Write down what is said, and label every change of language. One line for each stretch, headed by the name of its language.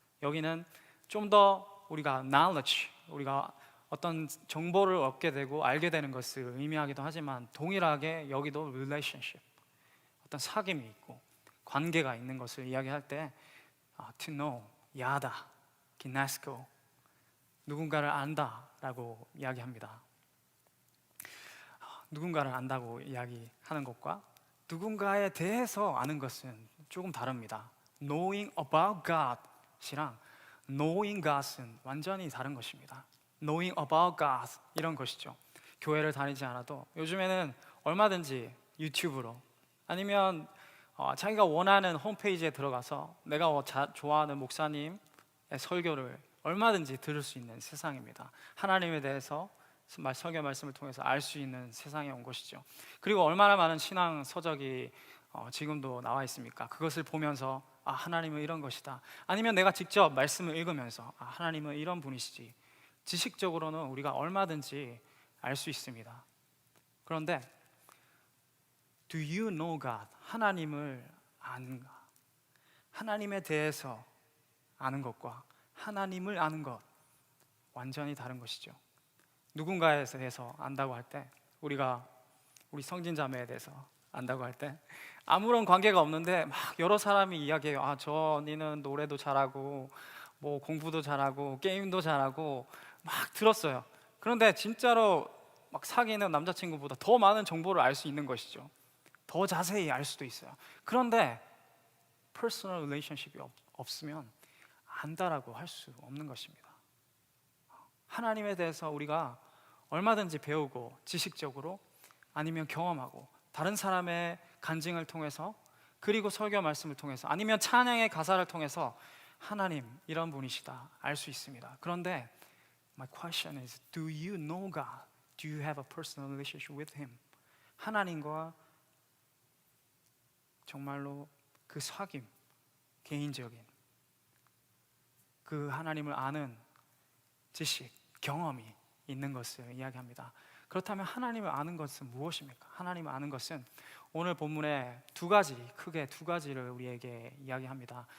Korean: 여기는 좀 더 우리가 knowledge, 우리가 어떤 정보를 얻게 되고 알게 되는 것을 의미하기도 하지만 동일하게 여기도 relationship, 어떤 사귐이 있고 관계가 있는 것을 이야기할 때 to know, 야다, 기네스코, 누군가를 안다라고 이야기합니다. 누군가를 안다고 이야기하는 것과 누군가에 대해서 아는 것은 조금 다릅니다. Knowing about God 이랑 knowing God 은 완전히 다른 것입니다. Knowing about God, 이런 것이죠. 교회를 다니지 않아도 요즘에는 얼마든지 유튜브로 아니면 자기가 원하는 홈페이지에 들어가서 내가 좋아하는 목사님의 설교를 얼마든지 들을 수 있는 세상입니다. 하나님에 대해서 설교 말씀을 통해서 알 수 있는 세상에 온 것이죠. 그리고 얼마나 많은 신앙 서적이 지금도 나와 있습니까? 그것을 보면서 아, 하나님은 이런 것이다. 아니면 내가 직접 말씀을 읽으면서 아, 하나님은 이런 분이시지. 지식적으로는 우리가 얼마든지 알 수 있습니다.
English: 그런데 Do you know God?
Korean: 하나님을 아는가? 하나님에 대해서 아는 것과 하나님을 아는 것 완전히 다른 것이죠. 누군가에 대해서 안다고 할 때, 우리가 우리 성진 자매에 대해서 안다고 할 때 아무런 관계가 없는데 막 여러 사람이 이야기해요. 아, 저 니는 노래도 잘하고 뭐 공부도 잘하고 게임도 잘하고 막 들었어요. 그런데 진짜로 막 사귀는 남자친구보다 더 많은 정보를 알 수 있는 것이죠. 더 자세히 알 수도 있어요. 그런데 퍼스널 릴레이션십이 없으면 안다라고 할 수 없는 것입니다. 하나님에 대해서 우리가 얼마든지 배우고 지식적으로 아니면 경험하고 다른 사람의 간증을 통해서 그리고 설교 말씀을 통해서 아니면 찬양의 가사를 통해서 하나님 이런 분이시다 알 수 있습니다.
English: 그런데 my question is, do you know God? Do you have a personal relationship with Him?
Korean: 하나님과 정말로 그 사귐, 개인적인 그 하나님을 아는 지식, 경험이 있는 것을 이야기합니다. 그렇다면 하나님을 아는 것은 무엇입니까? 하나님을 아는 것은 오늘 본문에 크게 두 가지를 우리에게 이야기합니다.